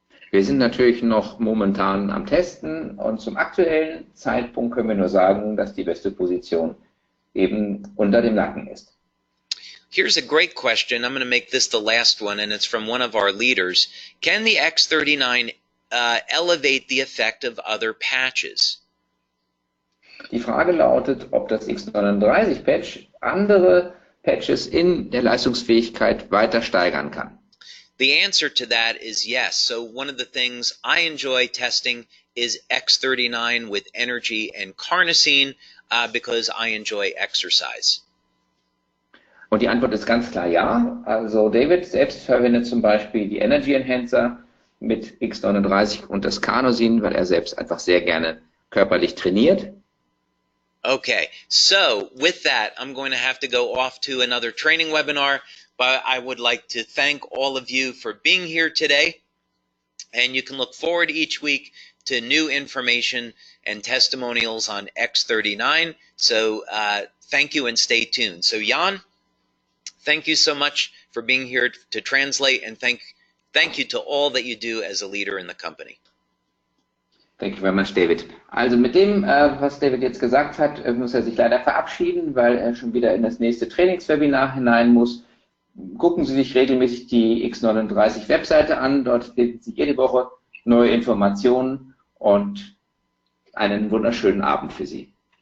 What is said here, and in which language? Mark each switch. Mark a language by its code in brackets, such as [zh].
[de] Wir sind natürlich noch momentan am Testen und zum aktuellen Zeitpunkt können wir nur sagen, dass die beste Position eben unter dem Nacken ist. [en] Here's a great question. I'm going to make this the last one, and it's from one of our leaders. Can the X39 elevate the effect of other patches? [de] Die Frage lautet, ob das X39-Patch andere Patches in der Leistungsfähigkeit weiter steigern kann. [en] The answer to that is yes. So one of the things I enjoy testing is X39 with energy and carnosine because I enjoy exercise. [de] Und die Antwort ist ganz klar ja. Also David selbst verwendet zum Beispiel die Energy Enhancer mit X39 und das Carnosin, weil er selbst einfach sehr gerne körperlich trainiert. [en] Okay, so with that, I'm going to have to go off to another training webinar, but I would like to thank all of you for being here today, and you can look forward each week to new information and testimonials on X39. So thank you and stay tuned. So Jan, thank you so much for being here to translate, and thank you to all that you do as a leader in the company. Thank you very much, David. [de] Also mit dem, was David jetzt gesagt hat, muss er sich leider verabschieden, weil er schon wieder in das nächste Trainingswebinar hinein muss. Gucken Sie sich regelmäßig die X39 Webseite an. Dort finden Sie jede Woche neue Informationen und einen wunderschönen Abend für Sie.